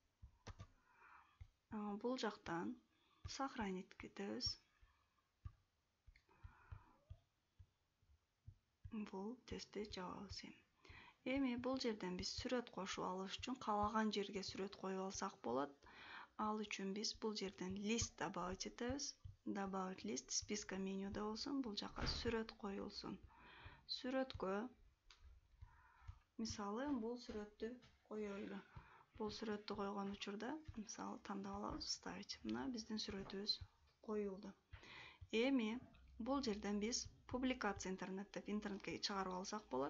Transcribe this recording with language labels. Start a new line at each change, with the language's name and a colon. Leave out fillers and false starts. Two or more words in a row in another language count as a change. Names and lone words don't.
Kyrgyz: Бул жактан сохранить кетебиз. Бул тестти жабабыз. Эми бул жерден биз сүрөт кошуп алыш үчүн каалаган жерге сүрөт коюп алсак болот. Ал үчүн биз бул жерден
Russian: лист добавить
Kyrgyz: этебиз.
Russian: Добавить лист списка
Kyrgyz: менюда болсун, бул жака сүрөт коюлсун. Сүрөткө мисалы бул сүрөттү коелу. Бул сүрөттү койгон учурда мисалы тандап алабыз, вставить. Мына биздин сүрөтүбүз коюлду. Эми бул жерден биз публикация интернет деп интернетке чыгарып алсак болот.